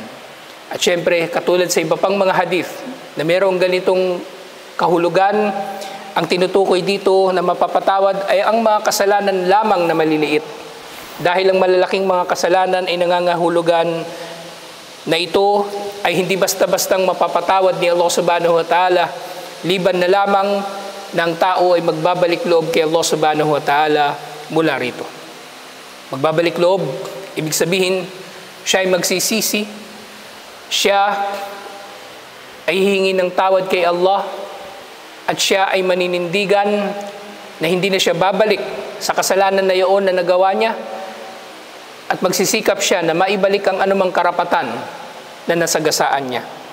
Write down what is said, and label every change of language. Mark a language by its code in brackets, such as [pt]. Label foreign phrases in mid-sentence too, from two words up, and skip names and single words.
[tl] At syempre, katulad sa iba pang mga hadith na mayroong ganitong kahulugan, ang tinutukoy dito na mapapatawad ay ang mga kasalanan lamang na maliliit. Dahil ang malalaking mga kasalanan ay nangangahulugan na ito ay hindi basta-bastang mapapatawad ni Allah [ar] سبحانه وتعالى, [tl] liban na lamang ng tao ay magbabalik loob kay Allah [ar] سبحانه وتعالى [tl] mula rito. Magbabalik loob, ibig sabihin, siya ay magsisisi, siya ay hihingi ng tawad kay Allah, at siya ay maninindigan na hindi na siya babalik sa kasalanan na iyon na nagawa niya, at magsisikap siya na maibalik ang anumang karapatan na nasagasaan niya.